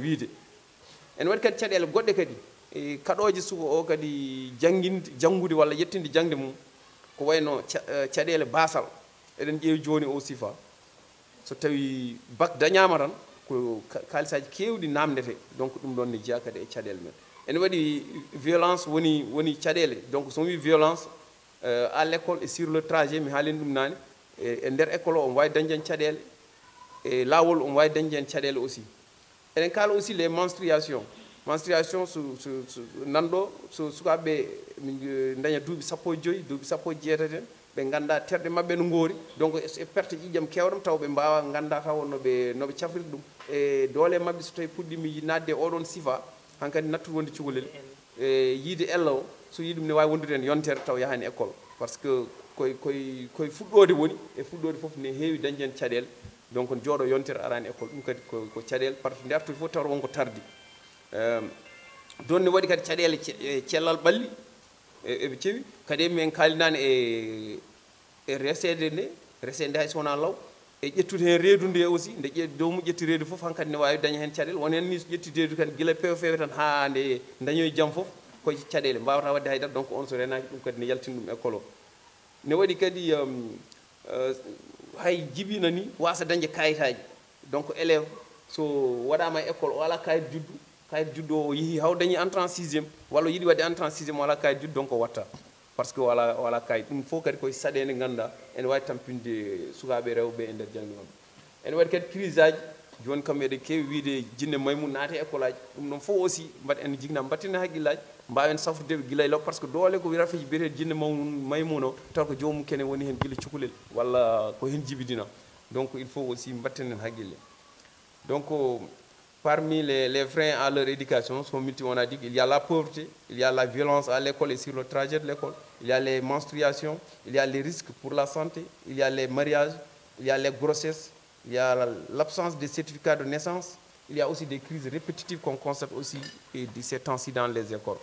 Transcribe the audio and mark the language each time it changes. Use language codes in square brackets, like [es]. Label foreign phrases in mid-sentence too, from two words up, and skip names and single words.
[ff] wiide ene waɗi kadi caɗele goɗɗe kadi e kaɗoje suka o kadi janggude walla yettinde jangde mum ko wayno caɗele basal eɗen ƴeewi joni o sifa so tawi bac dañama tan ko kalisaji kewɗi namdete donc ɗum ɗon ne jeeya kadi e caɗele men ene waɗi violence woni caɗele donc somi wi [fr] violence à l'école et sur le trajet [ff] mi haalini ɗum nane e nder école o wawi dañde hen caɗele e lawol omo wawi dañde hen caɗele aussi eɗen kala [fr] aussi les menstruation [ff] nanɗo so sukaɓeɓe daña duuɓi 15 duuɓi 17 ɓe ganda terɗe mabɓe no goori donc e perte ƴiƴam kewɗam taw ɓe mbawa ganda taw noɓe cafrita ɗum e doole mabɓe so tawi puɗɗimi nadde oɗon sifa hankkadi nattude wonde cukalel e yiide ella o so yi ɗum ne wawi wondude hen yontere taw yahani école [fr] par ce que [ff] koye fuɗɗode woni e fuɗɗode foof ne heewi dañde hen caɗele donc jooɗo yontere arani école ɗum kadi ko caɗele [fr] par ce que [ff] nde artoy fof tawata wonko tardi don ne waɗi kadi caɗele cellal ɓalli eɓe ceewi kadi min kalinani e resede nde hay sowona law e ƴettude hen reedu nde aussi nde dowmu ƴetti reedu foof hankkadi ne wawi daña hen caɗele won hen ni so ƴetti reedu kadi guila fewe tan ha nde dañoye jaam foof koye caɗele mbawata wadde haydara donc on so renaki ɗum kadi ne yaltina ɗum école o ne waɗi kadi hay jibina ni wasa dañde kayitaji donc élève so waɗama e école o ala kayit juddu o yeehi haw dañi [fr] entrée en 6e [ff] walla yiiɗi wadde [fr] entrée en 6e [ff] wala kayit juddu donc o watta [fr] par ce que [ff] wala kayit ɗum fof kadi koye saɗede ganduɗa ene wawi tampinde sukaɓe rewɓe e nder jangde mabɓe ene waɗi kadi crise aji joni kam eɗen kewi wiide jinne maymu naati école aji ɗum ɗon fof aussi mbaɗ en jigna mbattina haqqillaji mbawen safrudeɓe guila e law [fr] par ce que [ff] doole ko rafiji biyeteɗe jinne maymuno o taw ko jomum kene woni hen guila cukalel walla ko hen jibidina donc [fr] il faut aussi [ff] mbattinen haqqille [fr] donc parmi les freins à leur éducation sont multiples. On a dit qu'il y a la pauvreté, il y a la violence à l'école et sur le trajet de l'école, il y a les menstruations, il y a les risques pour la santé, il y a les mariages, il y a les grossesses, il y a l'absence de certificats de naissance, il y a aussi des crises répétitives qu'on constate aussi de ces temps-ci dans les écoles.